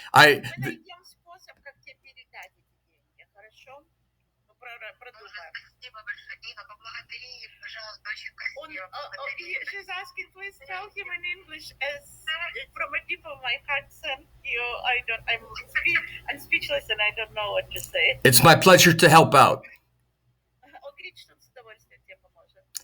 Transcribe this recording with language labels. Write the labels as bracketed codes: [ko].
[ru] Мы найдем способ, как тебе передать эти деньги. Хорошо? Продумаем. Спасибо большое, Ива, поблагодари, пожалуйста, очень красиво. [en] She's asking, please tell him in English as from a deep of my heart, thank you. I'm speechless and I don't know what to say. It's my pleasure to help out. [ru] Он говорит, что он с удовольствием тебе поможет.